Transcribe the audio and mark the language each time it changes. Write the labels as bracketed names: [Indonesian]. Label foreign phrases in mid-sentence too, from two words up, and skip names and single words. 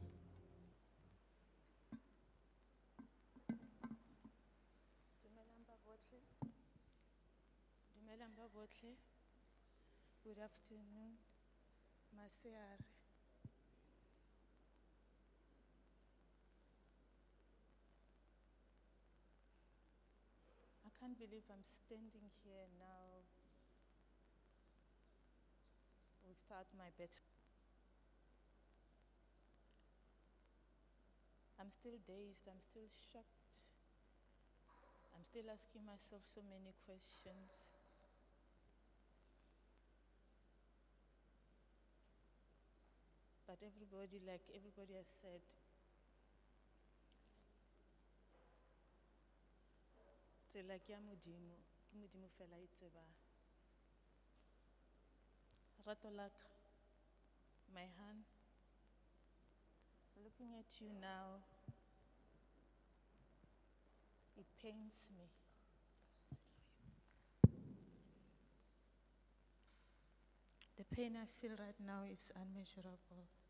[Southern Sotho] Dumelang ba botle. [English] Good afternoon. Masiare. I can't believe I'm standing here now without my better. I'm still dazed, I'm still shocked. I'm still asking myself so many questions. But everybody, like everybody has said, [Southern Sotho] tsela ke ya Modimo, ke Modimo fela a e tsebang. Rato la ka, [English] my hand, looking at you now, it pains me. The pain I feel right now is unmeasurable.